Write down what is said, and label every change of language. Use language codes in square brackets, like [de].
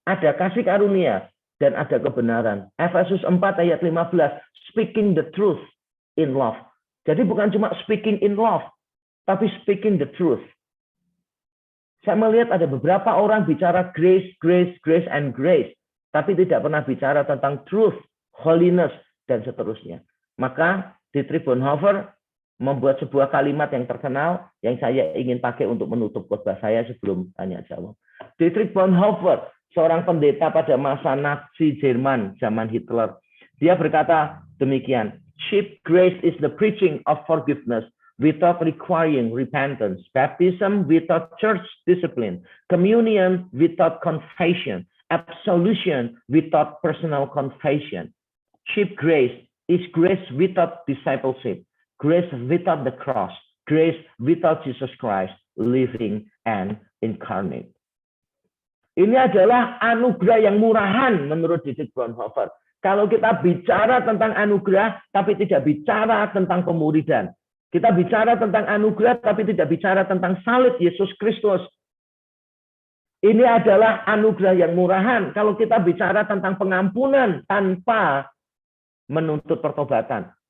[id] Ada kasih karunia dan ada kebenaran. [en] Efesus 4 ayat 15, speaking the truth in love. [id] Jadi bukan cuma [en] speaking in love, [id] tapi [en] speaking the truth. [id] Saya melihat ada beberapa orang bicara grace, [en] and grace, [id] tapi tidak pernah bicara tentang truth, holiness, dan seterusnya. Maka Dietrich Bonhoeffer membuat sebuah kalimat yang terkenal yang saya ingin pakai untuk menutup khotbah saya sebelum tanya jawab. Dietrich Bonhoeffer, seorang pendeta pada masa Nazi Jerman, zaman Hitler. Dia berkata demikian, [en] cheap grace is the preaching of forgiveness without requiring repentance, baptism without church discipline, communion without confession, absolution without personal confession. Cheap grace is grace without discipleship, grace without the cross, grace without Jesus Christ living and incarnate. [id] Ini adalah anugerah yang murahan menurut Dietrich Bonhoeffer. Kalau kita bicara tentang anugerah, tapi tidak bicara tentang pemuridan. Kita bicara tentang anugerah, tapi tidak bicara tentang salib Yesus Kristus. Ini adalah anugerah yang murahan. Kalau kita bicara tentang pengampunan tanpa menuntut pertobatan.